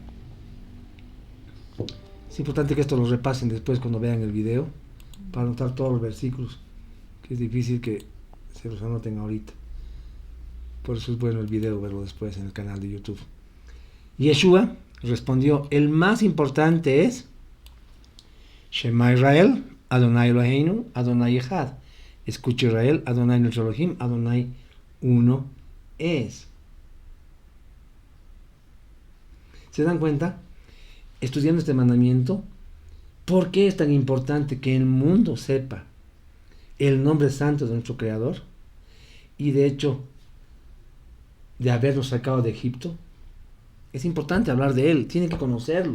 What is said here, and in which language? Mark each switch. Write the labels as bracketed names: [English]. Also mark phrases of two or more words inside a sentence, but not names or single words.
[Spanish] Es importante que esto lo repasen después cuando vean el video, para anotar todos los versículos, que es difícil que se los anoten ahorita. Por eso es bueno el video verlo después en el canal de YouTube. Yeshua respondió: el más importante es [Hebrew] שמע ישראל, אדוני אלוהינו, אדוני אחד. [Spanish] Escucha Israel, Adonai nuestro Elohim, Adonai uno es. ¿Se dan cuenta? Estudiando este mandamiento, ¿por qué es tan importante que el mundo sepa el nombre santo de nuestro Creador? Y de hecho, de habernos sacado de Egipto, es importante hablar de él, tienen que conocerlo.